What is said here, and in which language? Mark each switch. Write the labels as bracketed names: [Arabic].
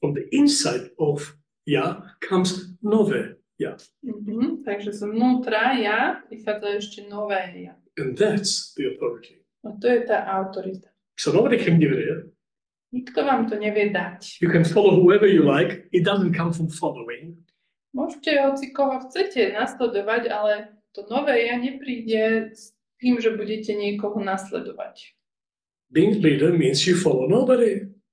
[English] From the inside of Ya comes Nove Ya. [Slovak] Takže zvnútra ja prichádza ešte nové ja. [English] And that's the authority. [Slovak] A to je tá autorita. [English] So nobody can give it here. [Slovak] Nikto vám to nevie dať. [English] You can follow whoever you like. It doesn't come from following. [Slovak] Môžete hoci koho chcete nasledovať, ale to nové ja nepríde s tým, že budete niekoho nasledovať. [English] Being leader means you follow nobody.